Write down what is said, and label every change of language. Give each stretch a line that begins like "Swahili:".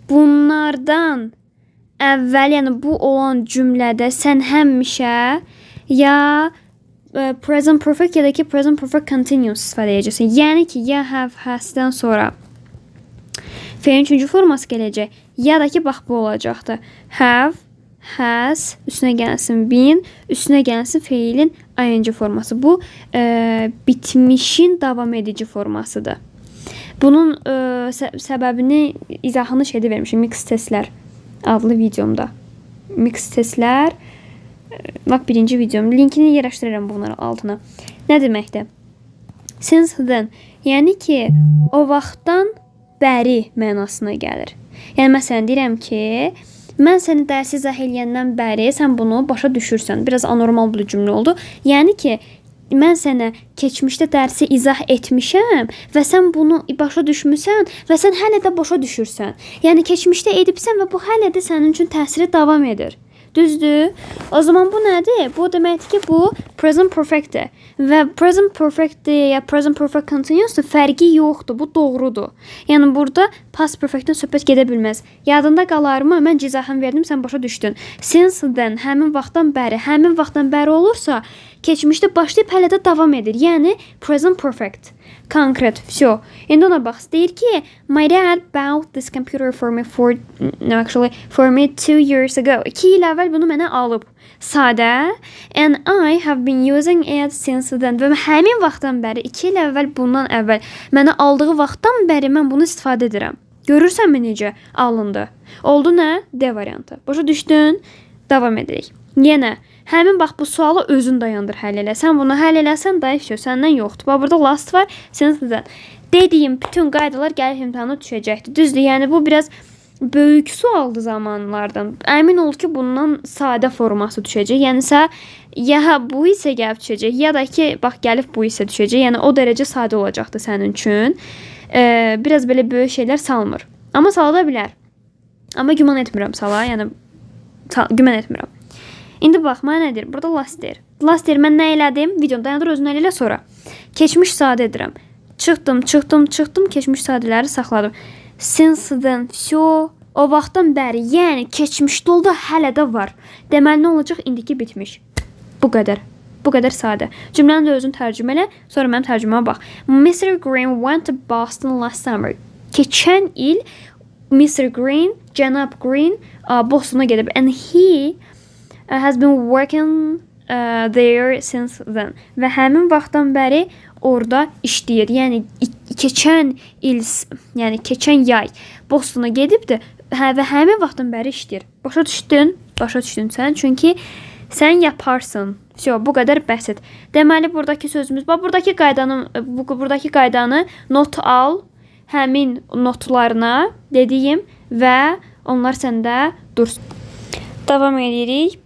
Azerbaijani: Bunlardan əvvəl, yəni bu olan cümlədə sən həmişə ya present perfect ya da ki present perfect continuous istifadə edəcəksən. Yəni ki, ya have, has-dən sonra feilin üçüncü forması gələcək. Ya da ki, bax bu olacaqdır. Have, has, üstünə gəlsin been, üstünə gəlsin feilin ing forması. Bu bitmişin davam edici formasıdır. Bunun səbəbini, izahını şeydə vermişim. Mix testlər adlı videomda. Mix testlər bax birinci videom. Linkini yerləşdirirəm bunları altına. Nə deməkdir?
English: Since then.
Azerbaijani: Yəni ki, o vaxtdan bəri mənasına gəlir. Yəni məsələn deyirəm ki, mən səni dərsi izah eləyəndən bəri sən bunu başa düşürsən. Biraz anormal bir cümlə oldu. Yəni ki, mən sənə keçmişdə dərsi izah etmişəm və sən bunu başa düşmüsən və sən hələ də başa düşürsən. Yəni keçmişdə edibsən və bu hələ də sənin üçün təsiri davam edir. Düzdür? O zaman bu nədir? Bu deməkdir ki, bu present perfect-dir. Və present perfect-dir ya present perfect continuous-dur, fərqi yoxdur. Bu doğrudur. Yəni burada past perfect-dən söhbət gedə bilməz. Yadında qalarmı? Mən izahını verdim, sən başa düşdün.
English: Since then,
Azerbaijani: həmin vaxtdan bəri. Həmin vaxtdan bəri olursa, keçmişdə başlayıb hələ də davam edir. Yəni present perfect. Konkret.
Russian: Всё.
Azerbaijani: İndi ona bax. Deyir ki,
English: my dad bought this computer for me for me 2 years ago.
Azerbaijani: 2 il əvvəl bunu mənə alıb. Sadə.
English: And I have been using it since then.
Azerbaijani: Və həmin vaxtdan bəri, 2 il əvvəl, bundan əvvəl mənə aldığı vaxtdan bəri mən bunu istifadə edirəm. Görürsənmi necə alındı? Oldu nə? D variantı. Başa düşdün? Davam edirik. Yenə həmin bax bu sualı özün dayandır həll elə. Sən bunu həll eləsən dayı səndən yoxdur. Bax burada last var. Since dediyim bütün qaydalar gəlib imtahana düşəcəkdir. Düzdür? Yəni bu biraz böyük sualdı zamanlardan. Əmin ol ki, bundan sadə forması düşəcək. Yəni ya bu isə gəlib düşəcək, ya da ki, bax gəlib bu isə düşəcək. Yəni o dərəcə sadə olacaqdı sənin üçün. Biraz belə böyük şeylər salmır. Amma salada bilər. Amma güman etmirəm sala. Yəni güman etmirəm. İndi bax, mənə nədir? Burada last deyir. Last deyir, mən nə elədim? Videonu dayandır, özünü elə sonra. Keçmiş sadə edirəm. Çıxdım, keçmiş sadələri saxladım.
English: Since then,
Russian: всё.
Azerbaijani: O vaxtdan bəri, yəni keçmişdə oldu, hələ də var. Deməli nə olacaq? İndiki bitmiş. Bu qədər. Bu qədər sadə. Cümlənin də özünü tərcümə elə, sonra mənim tərcüməmə bax.
English: Mr. Green went to Boston last summer.
Azerbaijani: Keçən il
English: Mr. Green,
Azerbaijani: cənab Green Bostona gedib.
English: And he has been working there since then.
Azerbaijani: Və həmin vaxtdan bəri orada işləyir. Yəni keçən il, yəni keçən yay Bostona gedibdi və həmin vaxtdan bəri işləyir. Başa düşdün? Başa düşdün sən? Çünki sən yaparsın. Bu qədər bəsit. Deməli buradakı sözümüz, buradakı qaydanı not al, həmin notlarına dediyim və onlar səndə dursun. Davam edirik.